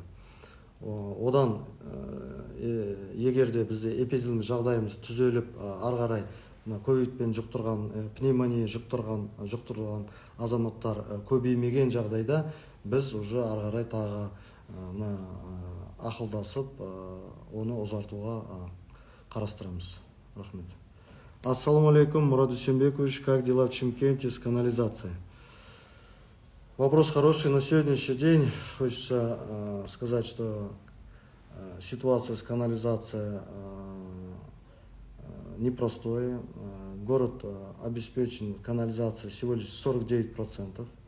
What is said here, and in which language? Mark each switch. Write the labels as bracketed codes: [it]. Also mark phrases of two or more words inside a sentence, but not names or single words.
[kk] Одан егерде бізде эпидемиялық жағдайымыз түзеліп ары қарай ковидпен жұқтырған, пневмония жұқтырған азаматтар көбеймеген жағдайда біз уже ары қарай тағы ақылдасып оны ұзартуға қарастырамыз. Рахмет. [ar] السلام عليكم, [kk] Мурат Дүйсенбекович, [ru] как дела в Чимкенте с канализацией? Вопрос хороший. На сегодняшний день хочется сказать, что ситуация с канализацией непростая. Город обеспечен канализацией всего лишь 49%.